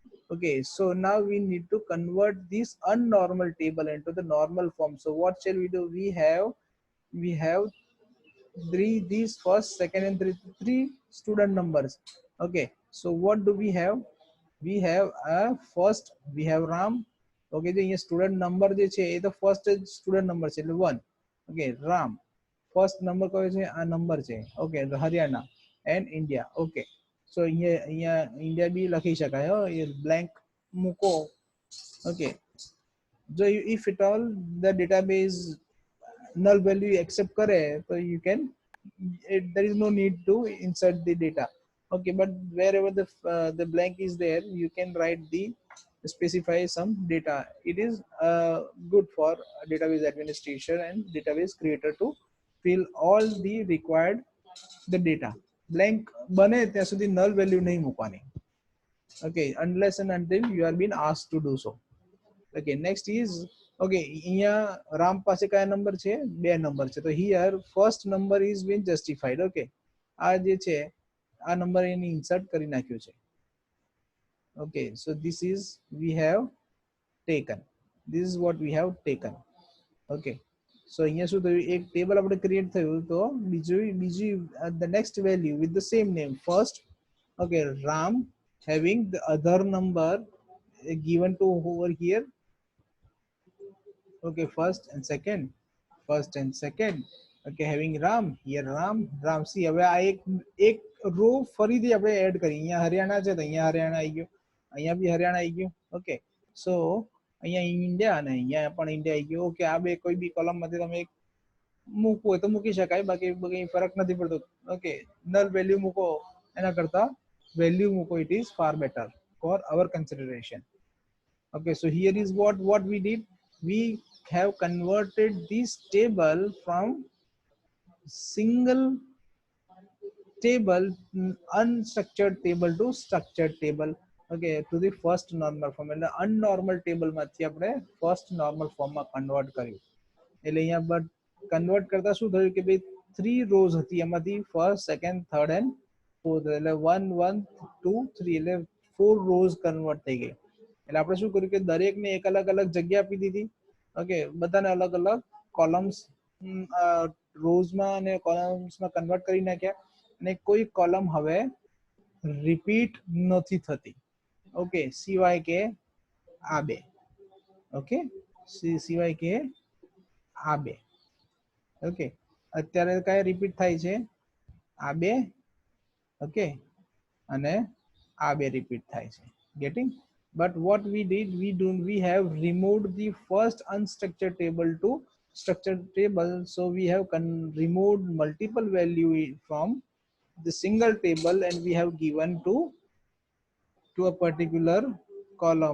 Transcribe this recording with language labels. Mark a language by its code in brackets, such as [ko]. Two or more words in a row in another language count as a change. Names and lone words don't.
[en] Okay, so now we need to convert this unnormal table into the normal form. So what shall we do? We have three, these first, second, and three student numbers. Okay, so what do we have? We have a first, we have Ram. Okay, the student number [gu] જે છે એ તો [en] first student number [gu] છે એટલે [en] 1. Okay, Ram first number [gu] કયો છે આ number છે. Okay, હરિયાણા [en] and India. Okay, so [gu] અહીંયા India બી લખી શકાય હો, એ blank મૂકો. [en] Okay, so if at all the database null value accept करे so you can there is no need to insert the data. Okay, but wherever the blank is there you can write the specify some data. It is good for database administration and database creator to fill all the required the data. [gu] Blank બને ત્યાં સુધી [en] null value [gu] नहीं મૂકવાની. [en] Okay, unless and until you are being asked to do so. Okay, next is okay [gu] અહીંયા રામ પાસે કયા નંબર છે બે નંબર છે તો [en] here first number is been justified. [gu] Okay, આ જે છે આ નંબર એને ઇન્સર્ટ કરી નાખ્યો છે. [en] Okay, so this is we have taken, this is what we have taken. [gu] Okay, so અહીંયા શું થયું એક ટેબલ આપણે ક્રિએટ થયું તો બીજી [en] the next value with the same name first. Okay, Ram having the other number given to over here. Okay, first and second, first and second. Okay, having Ram here, Ram. See, [gu] હવે આ એક રો ફરીથી આપણે એડ કરી. અહીંયા હરિયાણા છે તો અહીંયા હરિયાણા આવી ગયું, અહીંયા બી હરિયાણા આવી ગયું. [en] Okay, so [gu] અહીંયા ઇન્ડિયા અને અહીંયા પણ ઇન્ડિયા આવી ગયું. ઓકે, આ બે કોઈ બી કોલમમાંથી તમે એક મૂકવું હોય તો મૂકી શકાય, બાકી કંઈ ફરક નથી પડતો. ઓકે, [en] null value [gu] મૂકો એના કરતા વેલ્યુ મૂકો, [en] it is far better for our consideration. Okay, so here is what we did. We have converted this table from single table, unstructured table to structured table. Okay, to the first normal form. [gu] એટલે [en] unnormal table [gu] માંથી આપણે [en] first normal form [gu] માં convert કર્યું. એટલે અહીંયા but convert કરતા શું થયું કે ભાઈ 3 rows હતી એમાંથી [en] first, second, third and fourth. [gu] એટલે 1 1 2 3 એટલે 4 [en] rows convert [gu] થઈ ગઈ. એટલે આપણે શું કર્યું કે દરેકને એક અલગ અલગ જગ્યા આપી દીધી. ઓકે, બધાને અલગ અલગ કોલમ્સ રોઝમાં અને કોલમ્સમાં કન્વર્ટ કરી નાખ્યા અને કોઈ કોલમ હવે રિપીટ નથી થતી. ઓકે, સિવાય કે આ બે. ઓકે, સિવાય કે આ બે. ઓકે, અત્યારે કયા રિપીટ થાય છે આ બે. ઓકે, અને આ બે રિપીટ થાય છે. ગેટિંગ? [en] But what we did, we have removed the first unstructured table to structured table. So we have removed multiple value from the single table and we have given to a particular column.